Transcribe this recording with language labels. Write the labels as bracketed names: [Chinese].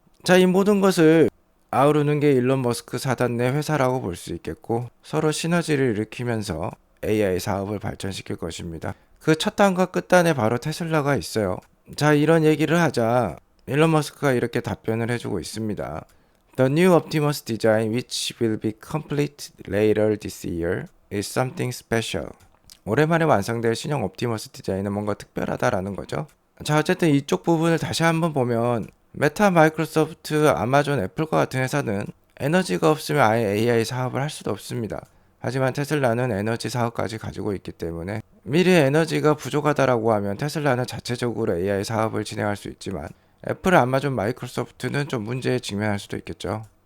[Korean] 자, 이 모든 것을 아우르는 게 일론 머스크 사단 내 회사라고 볼 수 있겠고 서로 시너지를 일으키면서 AI 사업을 발전시킬 것입니다. 그 첫 단과 끝단에 바로 테슬라가 있어요. 자, 이런 얘기를 하자 일론 머스크가 이렇게 답변을 해주고 있습니다. [English] The new Optimus design which will be complete later this year is something special. [Korean] 오랜만에 완성될 신형 옵티머스 디자인은 뭔가 특별하다라는 거죠. 자, 어쨌든 이쪽 부분을 다시 한번 보면 메타, 마이크로소프트, 아마존, 애플과 같은 회사는 에너지가 없으면 아예 AI 사업을 할 수도 없습니다. 하지만 테슬라는 에너지 사업까지 가지고 있기 때문에 미래 에너지가 부족하다라고 하면 테슬라는 자체적으로 AI 사업을 진행할 수 있지만 애플, 아마존, 마이크로소프트는 좀 문제에 직면할 수도 있겠죠.